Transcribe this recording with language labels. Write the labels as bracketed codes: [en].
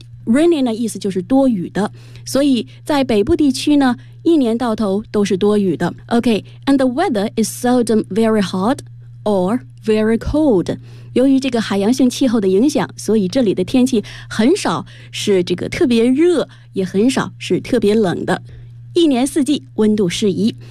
[zh] Rainy 呢意思就是多雨的，所以在北部地区呢，一年到头都是多雨的。 [en] Okay, and the weather is seldom very hot or very cold. [zh] 由于这个海洋性气候的影响，所以这里的天气很少是这个特别热，也很少是特别冷的，一年四季温度适宜。